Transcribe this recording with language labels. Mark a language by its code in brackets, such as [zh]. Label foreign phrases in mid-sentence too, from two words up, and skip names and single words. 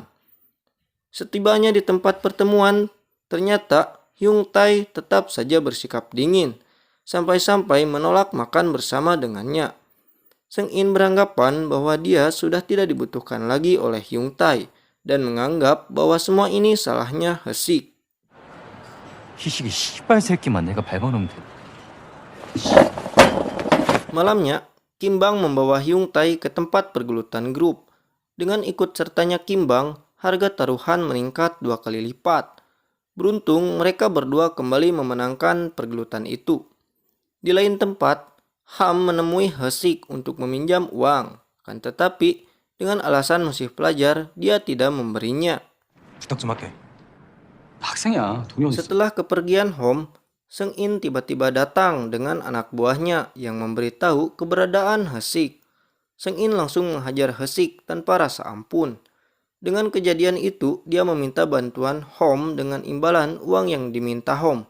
[id] Setibanya di tempat pertemuan, ternyata Hyung Tae tetap saja bersikap dingin, sampai-sampai menolak makan bersama dengannya. Seng In beranggapan bahwa dia sudah tidak dibutuhkan lagi oleh Hyung Tae dan menganggap bahwa semua ini salahnya Hesik. [ko] 희식이 씨발 새끼만 내가 밟아놓으면 돼. [id] Malamnya, Kim Bang membawa Hyung Tae ke tempat pergelutan grup. Dengan ikut sertanya Kim Bang, harga taruhan meningkat 2 kali lipat. Beruntung mereka berdua kembali memenangkan pergelutan itu. Di lain tempat, Ham menemui Hesik untuk meminjam uang. Akan tetapi, dengan alasan masih pelajar, dia tidak memberinya. [ko] 부탁 좀 할게. 나 학생이야. 돈이 어딨어? [id] Setelah kepergian Hom, Seng In tiba-tiba datang dengan anak buahnya yang memberitahu keberadaan Hesik. Seng In langsung menghajar Hesik tanpa rasa ampun. Dengan kejadian itu, dia meminta bantuan Hom dengan imbalan uang yang diminta Hom.